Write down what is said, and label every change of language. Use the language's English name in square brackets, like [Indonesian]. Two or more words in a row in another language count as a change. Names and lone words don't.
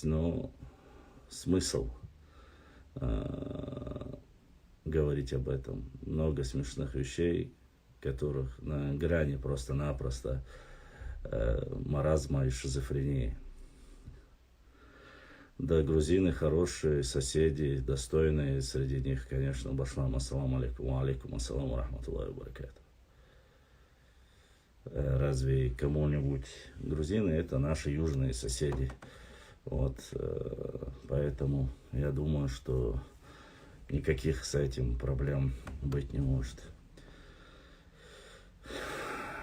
[Russian] Но смысл говорить об этом. Много смешных вещей, которых на грани просто-напросто маразма и шизофрении. Да, грузины хорошие, соседи, достойные, среди них, конечно, [Arabic] башлам, السلام عليكم، عليكم السلام رحمة الله وبركاته. [Russian] Разве кому-нибудь грузины — это наши южные соседи? Поэтому я думаю, что никаких с этим проблем быть не может.